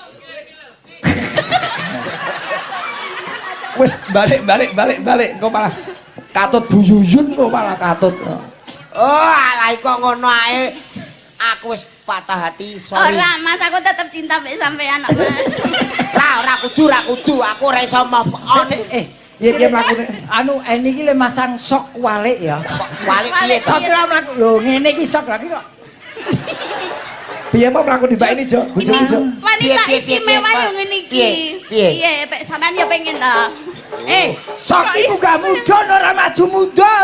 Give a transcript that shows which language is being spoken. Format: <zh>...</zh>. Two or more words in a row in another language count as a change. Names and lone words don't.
<jv>Wis balik. Kok malah katut Bu Yuyun kok malah katut. Oh, alai kok ngono ae. Aku wis patah hati, sorry. Ora, Mas, aku tetep cinta mbek sampean, Mas. Ora kudu, aku ora iso</jv> <en>move on.</en> <jv>Piye mlakune? Anu Eni iki le masang sok walik ya. Walik piye to? Sok lah mlaku. Lho ngene iki sok lagi kok. Piye mau mlaku di Mbak ini, Jo? Bojomu, Jo? Wanita Piye, istimewa piye, yo ngene iki. piye? Piye, pek sampean yo pengen ta? Sok iku gak mudhun ora maju mundur.</jv>